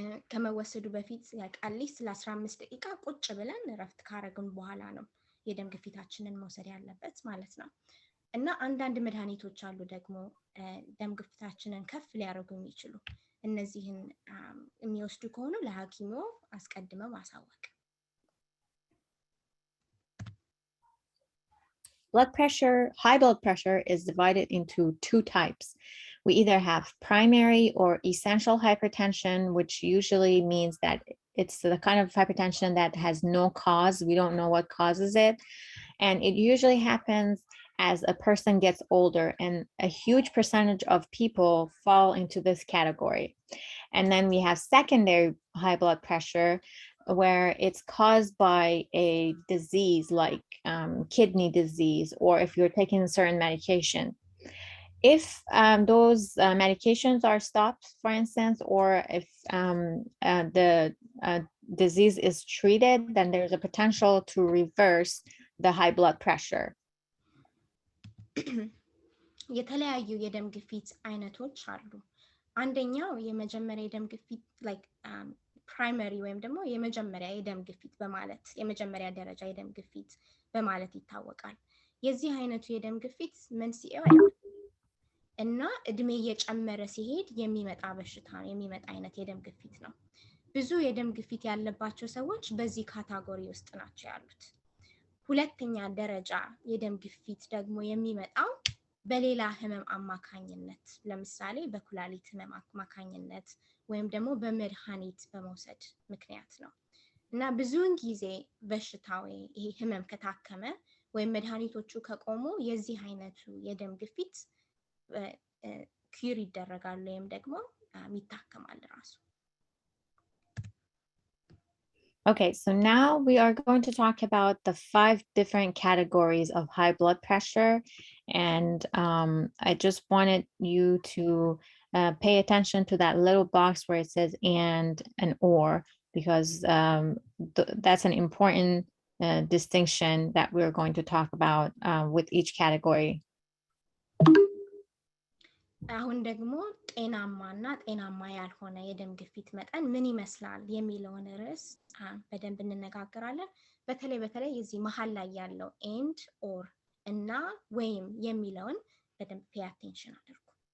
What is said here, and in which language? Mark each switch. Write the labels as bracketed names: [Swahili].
[Amharic] ከመወሰዱ በፊት ያቃሊስ ለ15 ደቂቃ ቁጭ ብለን ረፍት ካረግን በኋላ ነው የደም ግፊታችንን መውሰድ ያለበት ማለት ነው። እና አንዳንድ መድኃኒቶች አሉ ደግሞ ደም ግፊታችንን ከፍ ሊያደርጉ የሚችሉ፣ እነዚህን የሚወስዱ ከሆነ ለሐኪሙ አስቀድመው ማሳወቅ። [English] Blood pressure, high blood pressure is divided into 2 types. We either have primary or essential hypertension, which usually means that it's the kind of hypertension that has no cause. We don't know what causes it. And it usually happens as a person gets older, and a huge percentage of people fall into this category. And then we have secondary high blood pressure, where it's caused by a disease like kidney disease, or if you're taking a certain medication. If those medications are stopped, for instance, or if the disease is treated, then there's a potential to reverse the high blood pressure. [Amharic] የተለያዩ የደም ግፊት አይነቶች አሉ። አንደኛው የመጀመሪያ የደም ግፊት [English] like primary [Amharic] ወይም ደግሞ የመጀመሪያ የደም ግፊት በማለት የመጀመሪያ ደረጃ የደም ግፊት በማለት ይታወቃል። የዚህ አይነቱ የደም ግፊት መንስኤው እና እድሜ እየጨመረ ሲሄድ የሚመጣ በሽታ የሚመጣ አይነት የደም ግፊት ነው። ብዙ የደም ግፊት ያለባቸው ሰዎች በዚህ ካታጎሪ ውስጥ ናቸው ያሉት። ሁለተኛ ደረጃ የደም ግፊት ደግሞ የሚመጣው በሌላ ህመም አማካኝነት፣ ለምሳሌ በኩላሊት ህመም አማካኝነት ወይም ደግሞ በመድኃኒት በመውሰድ ምክንያት ነው። እና ብዙውን ጊዜ በሽታው ይሄ ህመም ከታከመ ወይም መድኃኒቶቹ ከቆሙ የዚህ አይነቱ የደም ግፊት ኪዩር ይደረጋል ወይም ደግሞ ይታከማል ራሱ። [English] Okay, so now we are going to talk about the 5 different categories of high blood pressure. And I just wanted you to pay attention to that little box where it says and or, because that's an important distinction that we're going to talk about with each category. [Amharic] አሁን ደግሞ ጤናማና ጤናማ ያልሆነ የደም ግፊት መጠን ምን ይመስላል የሚለውን ርዕስ በደንብ እንነጋገራለን። በተለይ እዚህ መሃል ላይ ያለው [English] and or [Amharic] እና ወይም የሚለውን በደንብ [English] pay attention [Amharic] አድርጉ።